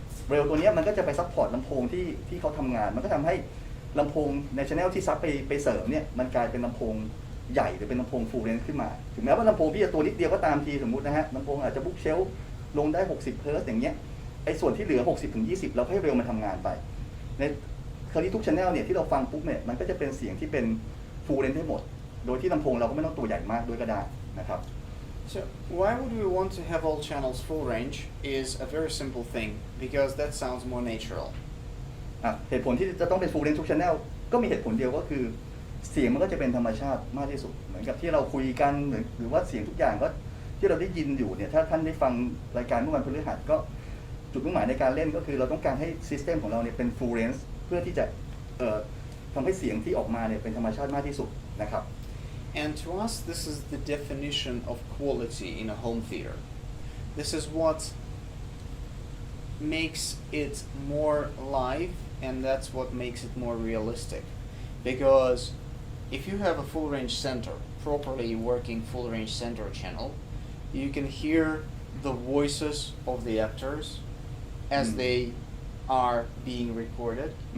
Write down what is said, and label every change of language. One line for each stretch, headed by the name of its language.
Thai: เร็วตัวนี้มันก็จะไปซัพพอร์ตลำโพงที่เขาทำงานมันก็ทำให้ลำโพงใน channel ที่ซับไปเสริมเนี่ยมันกลายเป็นลำโพงใหญ่หรือเป็นลำโพง full range ขึ้นมาถึงแม้ว่าลำโพงพี่จะตัวนิดเดียวก็ตามทีสมมุตินะฮะลำโพงอาจจะบุ๊กเชลลงได้60 เฮิร์ตซ์อย่างเงี้ยไอ้ส่วนที่เหลือ60 ถึง 20เราให้เร็วมันทำงานไปในคราวนี้ทุก channel เนี่ยที่เราฟังปุ๊บเนี่ยมันก็จะเป็นเสียงที่เป็น full range ให้หมดโดยที่ลำโพงเราก็ไม่ต้องตัวใหญ่มากด้วยก็ได้นะครับ
English: So why would we want to have all channels full range is a very simple thing because that sounds more natural.
Thai: เหตุผลที่จะต้องเป็น full range ทุก channel ก็มีเหตุผลเดียวก็คือเสียงมันก็จะเป็นธรรมชาติมากที่สุดเหมือนกับที่เราคุยกันหรือว่าเสียงทุกอย่างก็ที่เราได้ยินอยู่เนี่ยถ้าท่านได้ฟังรายการเมื่อวันพฤหัสก็จุดมุ่งหมายในการเล่นก็คือเราต้องการให้ system ของเราเนี่ยเป็น full range เพื่อที่จะทำให้เสียงที่ออกมาเนี่ยเป็นธรรมชาติมากที่สุดนะครับ
English: And to us, this is the definition of quality in a home theater. This is what makes it more live, and that's what makes it more realistic. Because if you have a full range center, properly working full range center channel, you can hear the voices of the actors as they are being recorded.